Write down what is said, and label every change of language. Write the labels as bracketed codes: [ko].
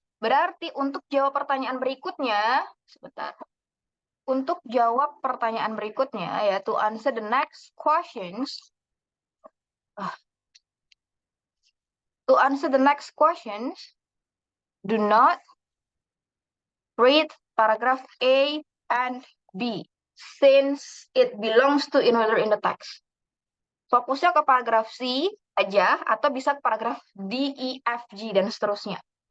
[id] Berarti untuk jawab pertanyaan berikutnya, sebentar. Untuk jawab pertanyaan berikutnya, yaitu [en] answer the next questions. To answer the next questions, do not read paragraph A, and B, since it belongs to in order in the text. [id] Fokusnya ke paragraf C aja, atau bisa ke paragraf D, E, F, G, dan seterusnya.